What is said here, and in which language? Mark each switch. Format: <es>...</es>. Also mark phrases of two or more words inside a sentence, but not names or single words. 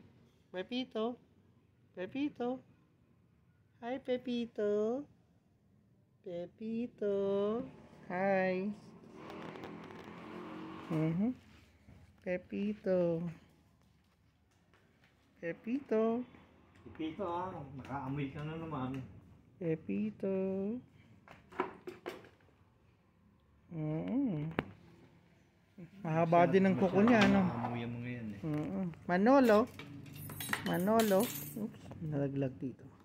<tl>Pepito. Pepito. Hi, Pepito. Pepito. Hi. Pepito. Pepito. Pepito nakaamoy ka na naman. Pepito. Mahaba din ang kuko niya, no? Nakaamoy mo ngayon eh. Manolo. Manolo. Oops, nalaglag dito.</tl>